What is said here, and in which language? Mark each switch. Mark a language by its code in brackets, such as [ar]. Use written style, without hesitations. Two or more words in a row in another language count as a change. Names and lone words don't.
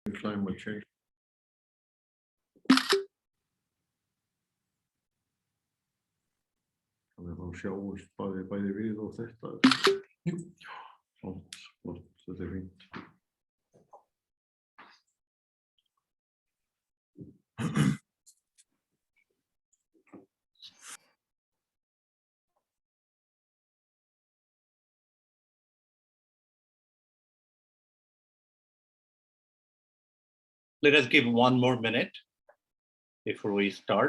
[en] climate change. [is] Þannig að þá sjáumst bæði við og þetta. Flott, þetta fínt. [en] Let us give one more minute before we start.